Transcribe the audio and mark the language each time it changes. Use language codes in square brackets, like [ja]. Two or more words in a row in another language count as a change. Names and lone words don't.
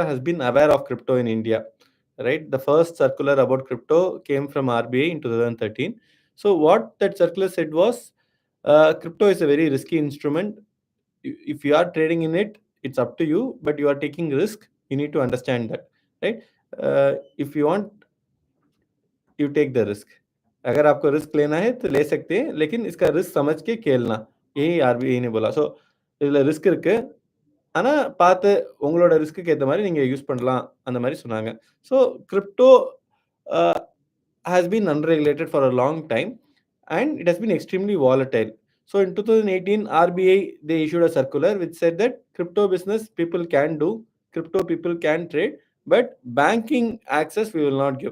[en] has been aware of crypto in India. Right, the first circular about crypto came from RBI in 2013. So what that circular said was, crypto is a very risky instrument. if you are trading in it, it's up to you, but you are taking risk. You need to understand that, right? If you want, you take the risk. [hi] अगर आपको रिस्क लेना है तो ले सकते हैं, लेकिन इसका रिस्क समझ के खेलना, यही आरबीஐ ने बोला. [ta] ஸோ இதில் ரிஸ்க் இருக்கு, ஆனால் பார்த்து உங்களோட ரிஸ்க்கு ஏற்ற மாதிரி நீங்கள் யூஸ் பண்ணலாம் அந்த மாதிரி சொன்னாங்க. [en] so crypto has been unregulated for a long time, and it has been extremely volatile. So in 2018, RBI, they issued a circular which said that crypto business people can do, crypto people can trade, but banking access we will not give.